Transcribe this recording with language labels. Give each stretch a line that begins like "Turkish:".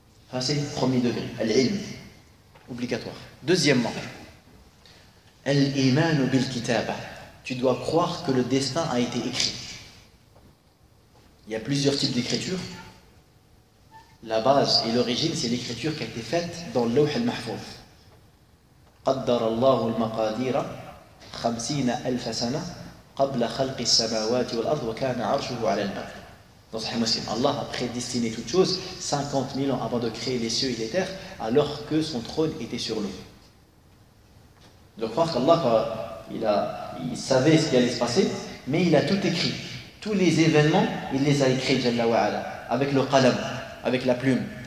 French: Ça c'est le premier degré, al-ilm, obligatoire. Deuxièmement,
Arabic: al-iman bil kitaba.
French: Tu dois croire que le destin a été écrit. Il y a plusieurs types d'écriture. La base et l'origine, c'est l'écriture qui a été faite dans le lawh al-mahfouz.
Arabic: قدر الله المقادير 50,000 سنة قبل خلق السماوات والأرض وكان عرشه على الماء.
French: Dans Sahih Muslim, Allah a prédestiné toutes choses 50 000 ans avant de créer les cieux et les terres, alors que son trône était sur l'eau. De croire qu'Allah, il savait ce qui allait se passer, mais il a tout écrit. Tous les événements, il les a écrits, Jalla wa ala, avec le qalam, avec la plume.